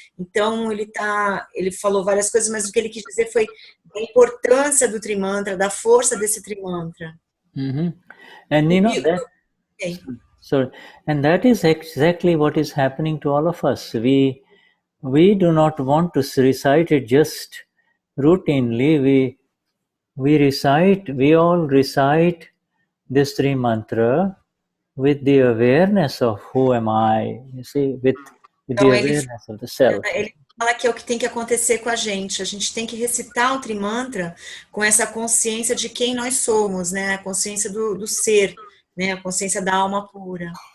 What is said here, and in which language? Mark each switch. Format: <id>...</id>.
<pt>Então ele falou várias coisas, mas o que ele quis dizer foi a importância do Trimantra, da força desse Trimantra.</pt> <en>And you know that. So, and that is exactly what is happening to all of us. We do not want to recite it just routinely. We all recite this three mantra with the awareness of who am I, you see, with the awareness of the self.</en> <pt>Ele fala que é o que tem que acontecer com a gente. A gente tem que recitar o Trimantra com essa consciência de quem nós somos, né? A consciência do ser, né? A consciência da alma pura.</pt>